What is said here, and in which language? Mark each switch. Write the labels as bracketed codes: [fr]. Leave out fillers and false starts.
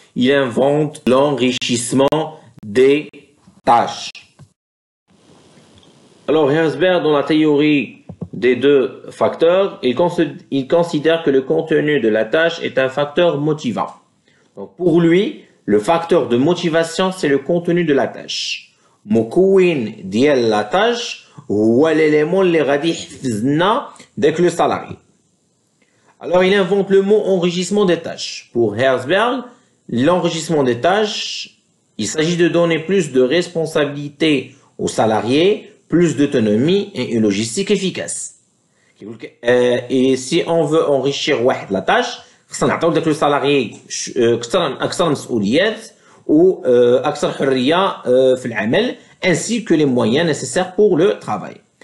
[fr] Il invente l'enrichissement des tâches. Alors Herzberg, dans la théorie des deux facteurs, il considère que le contenu de la tâche est un facteur motivant. Donc pour lui, le facteur de motivation, c'est le contenu de la tâche. [ar] مكون ديال la tâche هو l'élément اللي غادي يحفزنا داك le salarié. [fr] Alors il invente le mot enrichissement des tâches. Pour Herzberg, l'enrichissement des tâches, il s'agit de donner plus de responsabilité aux salariés, plus d'autonomie et une logistique efficace. Et si on veut enrichir la tâche, [ar] خصنا نعطيو داك [fr] le salarié [ar] أكثر مسؤوليات [fr] ou [ar] أكثر حرية في العمل, [fr] ainsi que les moyens nécessaires pour le travail.